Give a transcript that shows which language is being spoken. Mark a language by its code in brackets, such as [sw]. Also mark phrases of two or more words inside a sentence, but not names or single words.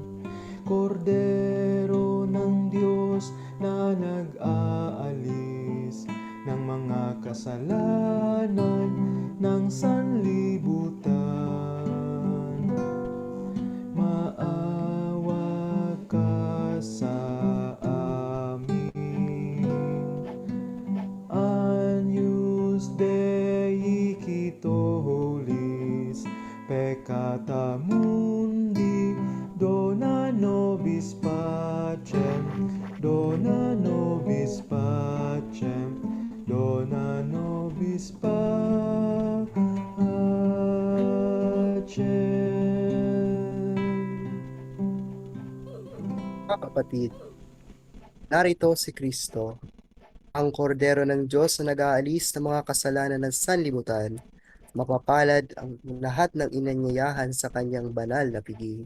[tl] Kordero ng Diyos na nag-aalis ng mga kasalanan ng sanlibutan, maawa ka sa amin. [la] Agnus Dei quito holis, peccata mundi, dona nobis pacem, dona nobis pacem, dona nobis pacem. [tl] Mga kapatid, narito si Kristo, ang kordero ng Diyos na nag-aalis ng mga kasalanan ng sanlibutan. Mapapalad ang lahat ng inanyayahan sa kanyang banal na piging.